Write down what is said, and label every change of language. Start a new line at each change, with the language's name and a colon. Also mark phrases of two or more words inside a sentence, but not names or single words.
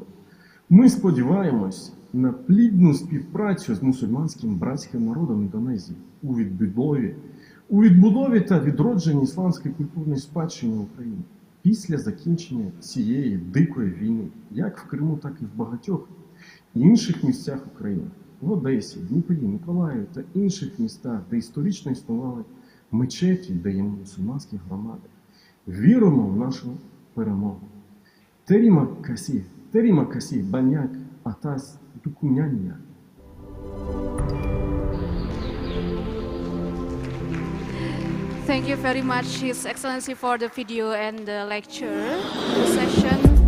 Ukrainian: Ми сподіваємось на плідну співпрацю з мусульманським братським народом Індонезії у відбудові та відродженні ісламської культурної спадщини України після закінчення цієї дикої війни, як в Криму, так і в багатьох інших місцях України, в Одесі, Дніпрі, Миколаєві та інших містах, де історично існували мечеті, де є мусульманські громади. Віримо в нашу перемогу.
Indonesian: Terima kasih banyak atas dukungannya.
English: Thank you very much, His Excellency, for the video and the lecture session.